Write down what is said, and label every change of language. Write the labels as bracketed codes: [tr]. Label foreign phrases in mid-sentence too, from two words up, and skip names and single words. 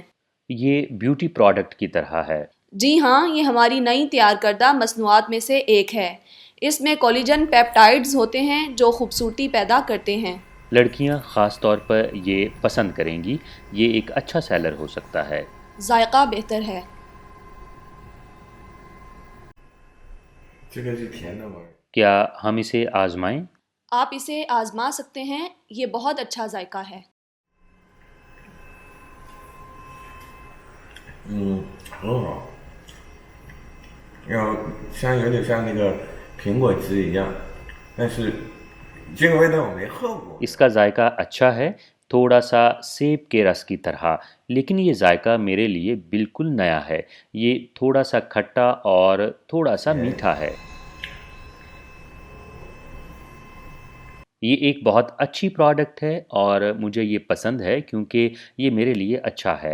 [ur] یہ [en] beauty product [ur] کی طرح ہے. جی ہاں، یہ ہماری نئی تیار کردہ مصنوعات میں سے ایک ہے. اس میں [en] collagen peptides [ur] ہوتے ہیں جو خوبصورتی پیدا کرتے ہیں. لڑکیاں خاص طور پر یہ پسند کریں گی. یہ ایک اچھا سیلر ہو سکتا ہے. ذائقہ بہتر ہے. [zh] 这个是甜的吗？ [ur] کیا ہم اسے آزمائیں? آپ اسے آزما سکتے ہیں، یہ بہت اچھا ذائقہ ہے. [zh] 很好，有点像那个苹果汁一样，但是这个味道我没喝过。 [ur] اس کا ذائقہ اچھا ہے، تھوڑا سا سیب کے رس کی طرح، لیکن یہ ذائقہ میرے لیے بالکل نیا ہے. یہ تھوڑا سا کھٹا اور تھوڑا سا میٹھا ہے. یہ ایک بہت اچھی پروڈکٹ ہے اور مجھے یہ پسند ہے کیونکہ یہ میرے لیے اچھا ہے.